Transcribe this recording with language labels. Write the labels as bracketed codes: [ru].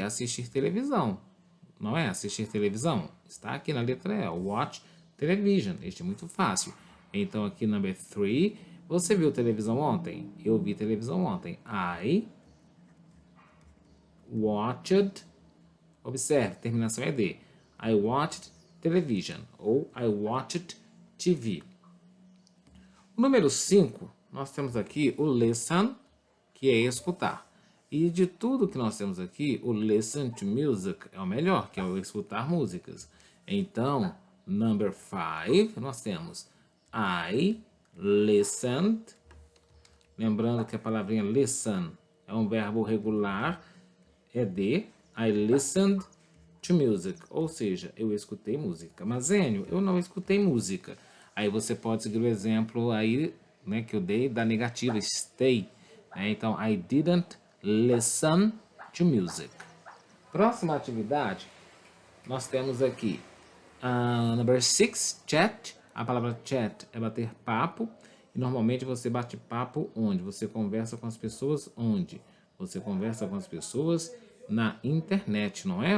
[pt] Assistir televisão. Não é? Assistir televisão. Está aqui na letra E, watch television. Este é muito fácil. Então aqui number 3, você viu televisão ontem? Eu vi televisão ontem. [en] I watched, [pt] observe, terminação é de. [en] I watched television ou I watched TV. [pt] O número 5, nós temos aqui o listen, que é escutar. E de tudo que nós temos aqui, o listen to music é o melhor, que é o escutar músicas. Então, number 5, nós temos [en] I listened. [pt] Lembrando que a palavrinha listen é um verbo regular, é de. [en] I listened to music, [pt] ou seja, eu escutei música. Mas, Enio, eu não escutei música. Aí você pode seguir o exemplo aí, né, que eu dei da negativa, stay. Né? Então, [en] I didn't listen to music. [pt] Próxima atividade, nós temos aqui number 6, chat. A palavra chat é bater papo. E normalmente você bate papo onde? Você conversa com as pessoas onde? Você conversa com as pessoas na internet, não é?